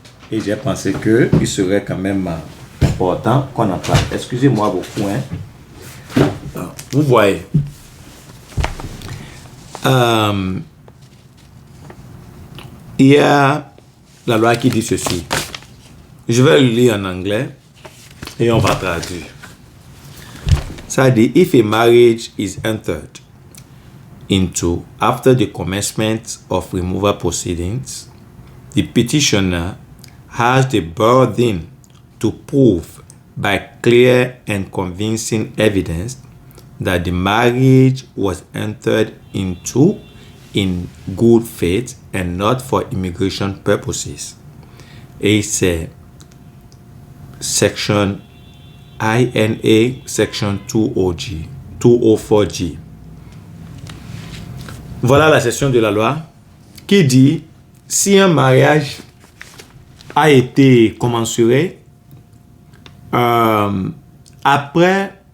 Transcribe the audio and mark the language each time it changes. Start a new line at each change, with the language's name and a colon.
French: Et j'ai pensé qu'il serait quand même important qu'on en parle. Excusez-moi beaucoup. Vous voyez. Il y a la loi qui dit ceci. Je vais le lire en anglais et on va traduire. Ça dit,
English: if a marriage is entered into after the commencement of removal proceedings, the petitioner has the burden to prove by clear and convincing evidence that the marriage was entered into in good faith and not for immigration purposes.
French: Et c'est section INA section 204G. Voilà la section de la loi qui dit si un mariage a été commensuré après